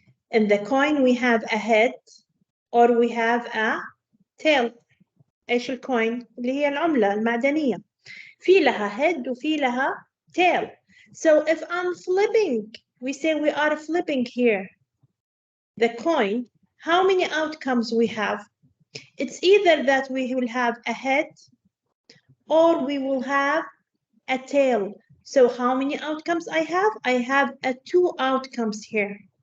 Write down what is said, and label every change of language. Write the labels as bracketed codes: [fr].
[en] In the coin, we have a head or we have a tail. [ar] إيش الcoin؟ اللي هي العملة المعدنية. في لها head وفي لها tail. [en] So if I'm flipping, we say we are flipping here the coin, how many outcomes we have? It's either that we will have a head or we will have a tail. So how many outcomes I have? I have 2 outcomes here.